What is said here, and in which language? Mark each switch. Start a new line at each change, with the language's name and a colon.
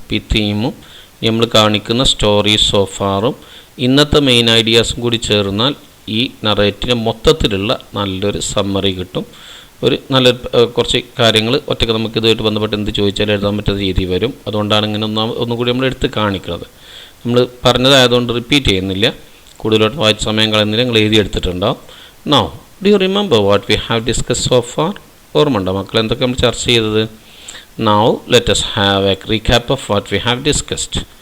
Malayalam: ഈ തീമും നമ്മൾ കാണിക്കുന്ന സ്റ്റോറി സോഫാറും ഇന്നത്തെ മെയിൻ ഐഡിയാസും കൂടി ചേർന്നാൽ ഈ നറേറ്റിന് മൊത്തത്തിലുള്ള നല്ലൊരു സമ്മറി കിട്ടും. ഒരു നല്ലൊരു കുറച്ച് കാര്യങ്ങൾ ഒറ്റയ്ക്ക് നമുക്ക് ഇതുമായിട്ട് ബന്ധപ്പെട്ട് എന്ത് ചോദിച്ചാലും എഴുതാൻ പറ്റുന്ന രീതി വരും. അതുകൊണ്ടാണ് ഇങ്ങനെ ഒന്നുകൂടി നമ്മൾ എടുത്ത് കാണിക്കുന്നത്. നമ്മൾ പറഞ്ഞതായതുകൊണ്ട് റിപ്പീറ്റ് ചെയ്യുന്നില്ല, കൂടുതലായിട്ട് വായിച്ച സമയം കളയുന്നില്ല, നിങ്ങൾ എഴുതിയെടുത്തിട്ടുണ്ടാവും.
English: Now do you remember what we have discussed so far?
Malayalam: ഓർമ്മയുണ്ടോ മക്കൾ എന്തൊക്കെ നമ്മൾ ചർച്ച ചെയ്തത്?
English: Now let us have a recap of what we have discussed.